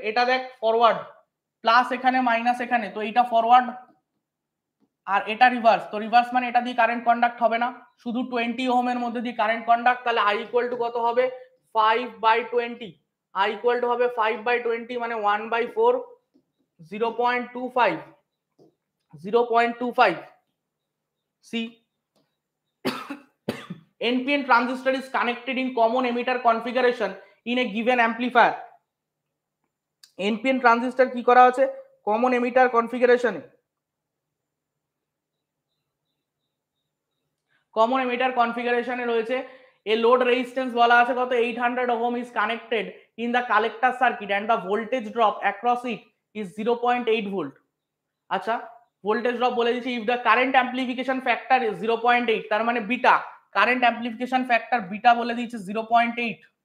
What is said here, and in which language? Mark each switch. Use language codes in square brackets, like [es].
[bn] এটা দেখ forward, plus এখানে মাইনাস এখানে, তো এইটা ফরওয়ার্ড আর এটা রিভার্স, তো রিভার্স মানে এটা দিয়ে কারেন্ট কন্ডাক্ট হবে না, শুধু 20 ওহমের মধ্যে দিয়ে কারেন্ট কন্ডাক্ট। তাহলে I ইকুয়াল টু কত হবে 5/20, I ইকুয়াল টু হবে 5/20 মানে 1/4, 0.25, 0.25 C। [en] NPN transistor is connected in common emitter configuration in a given amplifier, [bn] NPN transistor কি করা আছে কমন এমিটার কনফিগারেশনে, কমন এমিটার কনফিগারেশনে রয়েছে। [en] a load resistance [bn] বলা আছে কত [en] 800 ohm is connected in the collector circuit and the voltage drop across it is 0.8 [bn] volt. আচ্ছা voltage drop বলে দিচ্ছি [en] if the current amplification factor is 0.8, [bn] তার মানে beta, current amplification factor beta বলে দিয়েছে 0.8।